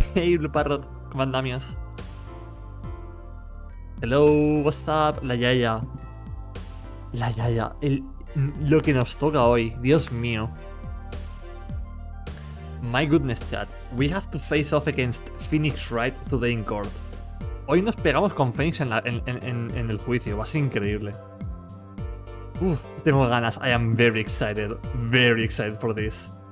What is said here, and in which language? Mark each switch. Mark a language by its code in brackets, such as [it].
[es] Hey, Blue Parrot, ¿cómo andamios? [en] Hello, what's up? [es] La Yaya. La Yaya. Lo que nos toca hoy, Dios mío. [en] My goodness, chat. We have to face off against Phoenix Wright today in court. [es] Hoy nos pegamos con Phoenix en el juicio. Va a ser increíble. Uf, tengo ganas. [en] I am very excited for this.